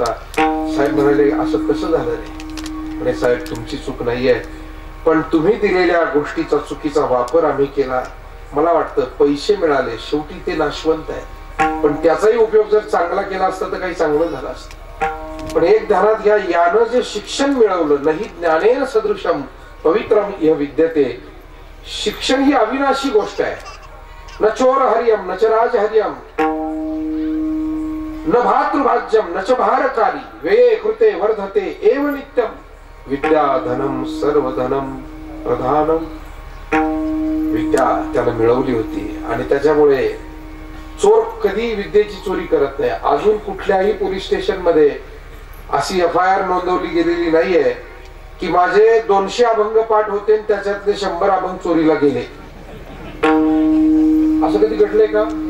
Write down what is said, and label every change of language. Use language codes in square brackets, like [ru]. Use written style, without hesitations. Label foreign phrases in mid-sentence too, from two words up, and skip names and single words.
[mr] साहेब म्हणाले, असं कसं झालं रे? म्हणे, साहेब तुमची चूक नाहीये, पण तुम्ही दिलेल्या गोष्टीचा चुकीचा वापर आम्ही केला. मला वाटतं पैसे मिळाले, शेवटी ते नाशवंत आहे, पण त्याचाही उपयोग जर चांगला केला असता तर काही चांगलं झालं असतं. पण एक ध्यानात घ्या, यानं जे शिक्षण मिळवलं, नाही [sa] ज्ञानेन सदृशम पवित्रम इह विद्यते. [mr] शिक्षण ही अविनाशी गोष्ट आहे. [sa] न चोर हरियम न च राज हरियम न भातृभाज्यम न च भारकारी वे कृते वर्धते एव नित्यम विद्या धनम सर्व धनम प्रधानम. [mr] विद्या त्याला मिळवली होती आणि त्याच्यामुळे चोर कधी विद्येची चोरी करत नाही. अजून कुठल्याही [en] police station [mr] मध्ये अशी FIR नोंदवली गेलेली नाहीये की माझे 200 अभंग पाठ होते आणि त्याच्यातले 100 अभंग चोरीला गेले. असं कधी घडलंय का?